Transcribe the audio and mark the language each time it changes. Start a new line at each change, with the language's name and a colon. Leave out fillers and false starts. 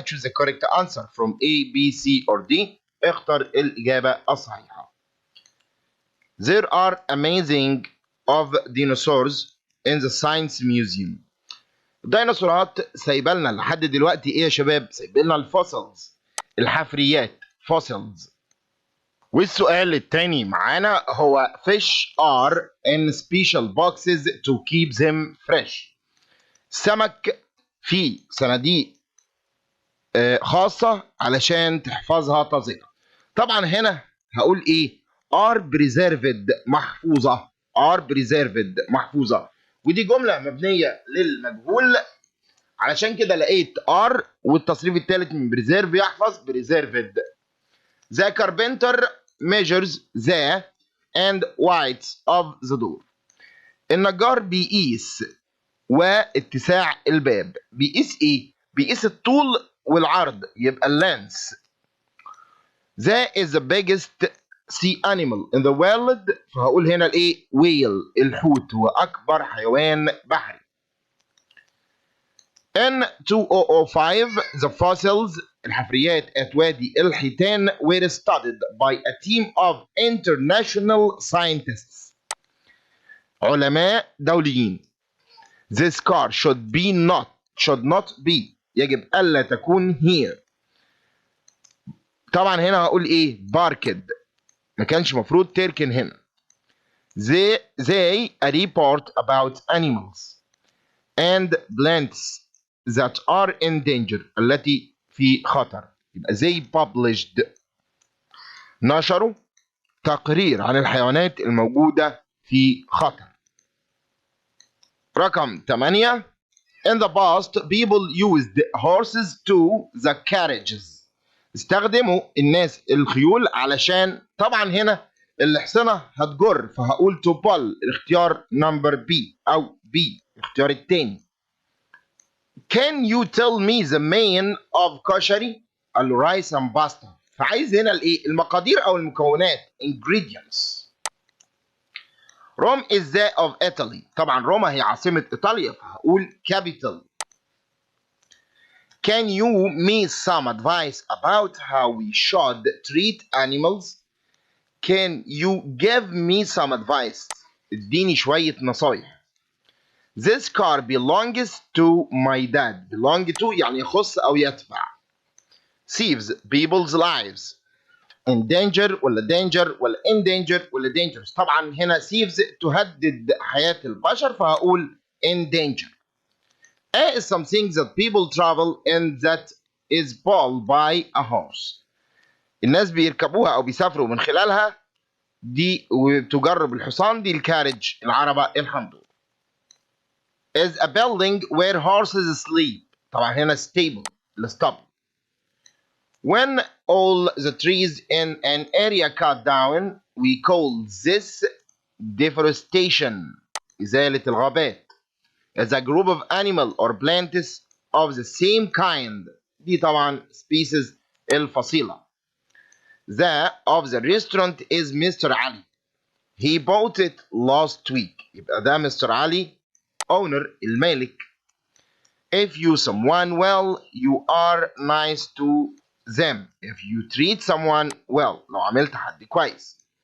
English: choose the correct answer from A, B, C or D.
Arabic: اختر الإجابة الصحيحة.
English: There are amazing of dinosaurs in the science museum.
Arabic: الديناصورات سايبالنا لحد دلوقتي ايه يا شباب؟ سايبالنا الفوسلز الحفريات fossils. والسؤال الثاني معانا هو
English: fish are in special boxes to keep them fresh.
Arabic: السمك في صناديق خاصة علشان تحفظها طازجة. طبعا هنا هقول ايه؟
English: are preserved
Arabic: محفوظة.
English: are preserved
Arabic: محفوظة ودي جملة مبنية للمجهول علشان كده لقيت are والتصريف الثالث من preserve يحفظ preserved.
English: The carpenter measures the and widths of the door.
Arabic: النجار بيقيس واتساع الباب. بيقيس ايه؟ بيقيس الطول والعرض يبقى اللانس.
English: That is the biggest sea animal in the world
Arabic: فهقول هنا الايه؟
English: whale
Arabic: الحوت هو اكبر حيوان بحري.
English: In 2005 the fossils الحفريات at وادي الحيتان were studied by a team of international scientists.
Arabic: علماء دوليين.
English: This car should not be
Arabic: يجب ألا تكون
English: here.
Arabic: طبعا هنا هقول ايه؟
English: parked،
Arabic: ما كانش مفروض تركن هنا.
English: They a report about animals and plants that are in danger
Arabic: التي في خطر. يبقى
English: they published
Arabic: نشروا تقرير عن الحيوانات الموجودة في خطر. رقم 8.
English: In the past people used horses to the carriages.
Arabic: استخدموا الناس الخيول علشان، طبعا هنا الحصنة هتجر فهقول
English: to pull،
Arabic: الاختيار نمبر B أو B الاختيار التاني.
English: Can you tell me the main of كشري؟
Arabic: قال له
English: rice and pasta.
Arabic: فعايز هنا الايه؟ المقادير أو المكونات ingredients.
English: Rome is the of Italy.
Arabic: طبعا روما هي عاصمة إيطاليا فهقول capital.
English: Can you me some advice about how we should treat animals? Can you give me some advice?
Arabic: اديني شوية نصايح.
English: This car belongs to my dad.
Arabic: Belong to يعني يخص أو يتبع.
English: Saves people's lives. In danger ولا danger ولا in danger ولا dangerous.
Arabic: طبعا هنا saves تهدد حياة البشر فهقول in danger.
English: A is something that people travel in that is pulled by a horse.
Arabic: الناس بيركبوها أو بيسافروا من خلالها دي وتجرب الحصان دي الكارج العربة الحمدو.
English: Is a building where horses sleep.
Arabic: طبعا هنا stable الاسطبل.
English: When all the trees in an area cut down we call this deforestation.
Arabic: إزالة الغابات.
English: As a group of animal or plants of the same kind.
Arabic: دي طبعا species الفصيلة.
English: The of the restaurant is Mr. Ali. He bought it last week. يبقى ده Mr. Ali owner المالك. If you someone well you are nice to them. If you treat someone well
Arabic: لو عملت حد كويس.